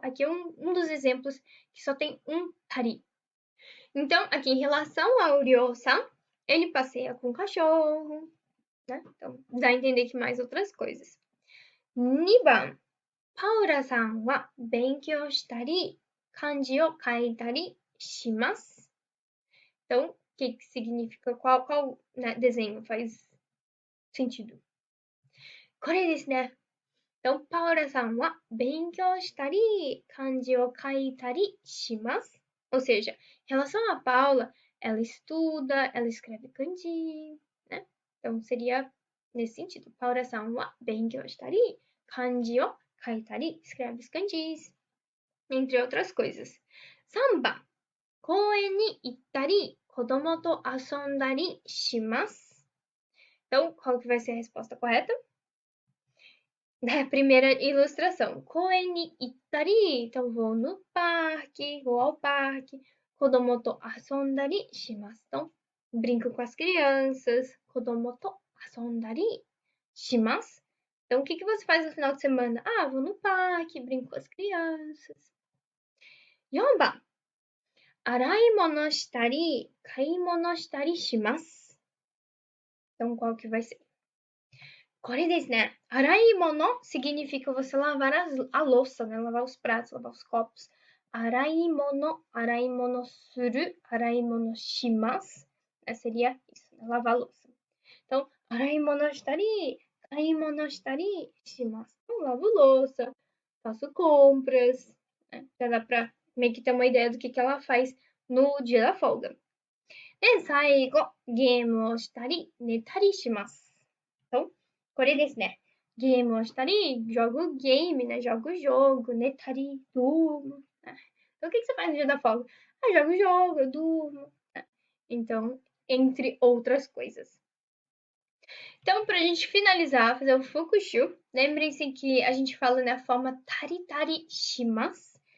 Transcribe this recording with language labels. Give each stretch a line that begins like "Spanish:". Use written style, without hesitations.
Portuguese: Aqui é um dos exemplos que só tem um tari. Então, aqui em relação ao Ryo-san, ele passeia com cachorro, né? Então, dá a entender que mais outras coisas.
Japanese: 2番、パウラさんは勉強したり、漢字を書いたりします。
Portuguese: Então, o que significa? Qual né, desenho faz sentido?
Japanese: これですね。
Portuguese: Então,
Japanese: パウラさんは勉強したり、漢字を書いたりします。
Portuguese: Ou seja, em relação a Paula, ela estuda, ela escreve kanji, né? Então, seria nesse sentido.
Japanese: パウラさんは勉強したり、漢字を書いたり、
Portuguese: escreve os kanjis, entre outras coisas.
Japanese: 3番、公園に行ったり、子供と遊んだりします。
Portuguese: Então, qual que vai ser a resposta correta? Primeira ilustração.
Japanese: 公園に行ったり,
Portuguese: então vou no parque, vou ao parque.
Japanese: 子供と遊んだりします.
Portuguese: Então, brinco com as crianças.
Japanese: 子供と遊んだりします.
Portuguese: Então, o que você faz no final de semana? Ah, vou no parque, brinco com as crianças.
Japanese: 4番。洗い物したり、買い物したりします。
Portuguese: Então, qual que vai ser?
Japanese: これですね。洗い物
Portuguese: significa você lavar a louça, né? Lavar os pratos, lavar os copos.
Japanese: 洗い物する、洗い物します。
Portuguese: Seria isso, né? Lavar a louça. Então,
Japanese: 洗い物したり、買い物したりします.
Portuguese: Então, lavo louça, faço compras, né? Já dá pra meio que ter uma ideia do que ela faz no dia da folga.
Japanese: で、最後、ゲームをしたり、寝たりします。
Portuguese: Então,
Japanese: これですね。ゲームをしたり,
Portuguese: jogo game, né? Jogo jogo,
Japanese: 寝たり,
Portuguese: durmo. Né? Então, o que você faz no dia da folga? Ah, jogo jogo, eu durmo. Né? Então, entre outras coisas. Então, para a gente finalizar, fazer o fukushu, lembrem-se que a gente fala na forma
Japanese: taritari shimasu.